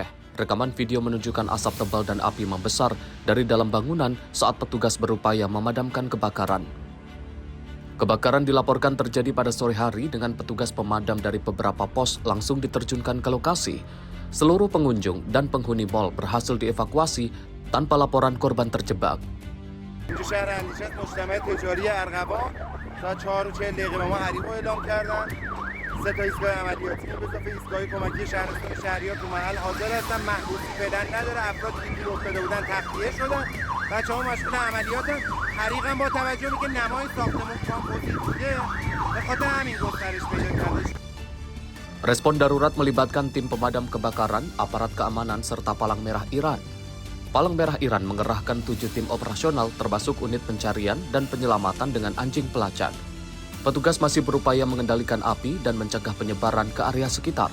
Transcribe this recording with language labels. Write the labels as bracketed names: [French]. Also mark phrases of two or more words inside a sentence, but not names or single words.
[Indonesian] Rekaman video menunjukkan asap tebal dan api membesar dari dalam bangunan saat petugas berupaya memadamkan kebakaran. Kebakaran dilaporkan terjadi pada sore hari dengan petugas pemadam dari beberapa pos langsung diterjunkan ke lokasi. Seluruh pengunjung dan penghuni mall berhasil dievakuasi tanpa laporan korban terjebak. [Persian] سه تا ایستگاه عملیاتی به اضافه ایستگاه کمکی شهرستان شهریار تو محل حاضر هستن. محبوسی فعلا نداره. افرادی که گیر افتاده بودن تخلیه شدن. بچه‌ها مشغول عملیاتن. حریقم با توجه به نمای ساختمان کامپوزیت بوده به خاطر همین گسترش پیدا کرده. [Indonesian] Respon darurat melibatkan tim pemadam kebakaran, aparat keamanan, serta Palang Merah Iran. Palang Merah Iran mengerahkan 7 tim operasional termasuk unit pencarian dan penyelamatan dengan anjing pelacak. Petugas masih berupaya mengendalikan api dan mencegah penyebaran ke area sekitar.